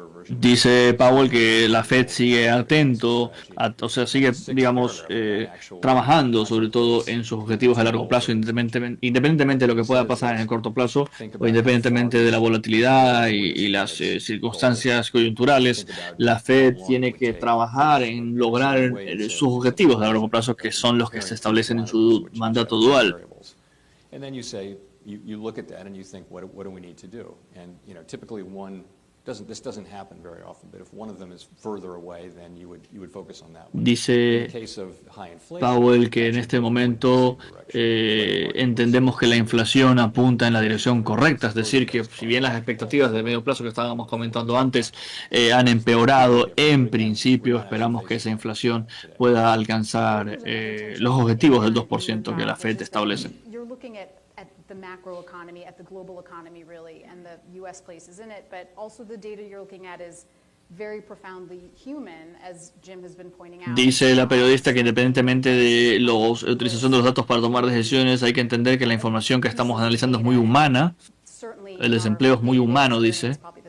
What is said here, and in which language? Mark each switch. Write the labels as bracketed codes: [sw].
[es] Dice Powell que la Fed sigue atento, o sea, sigue, digamos, trabajando sobre todo en sus objetivos a largo plazo, independientemente de lo que pueda pasar en el corto plazo o independientemente de la volatilidad y las circunstancias coyunturales. La Fed tiene que trabajar en lograr sus objetivos a largo plazo, que son los que se establecen en su mandato dual. [en] You look at that and you think, what do we need to do? And typically this doesn't happen very often, but if one of them is further away, then you would focus on that one. [es] Dice Powell que en este momento entendemos que la inflación apunta en la dirección correcta, es decir, que si bien las expectativas de medio plazo que estábamos comentando antes han empeorado, en principio esperamos que esa inflación pueda alcanzar los objetivos del 2% que la Fed establece. [en] The macro economy, at the global economy really, and the U.S. places in it, but also the data you're looking at is very profoundly human, as Jim has been pointing out. [es] Dice la periodista que independientemente de la utilización de los datos para tomar decisiones, hay que entender que la información que estamos analizando es muy humana. El desempleo es muy humano, dice.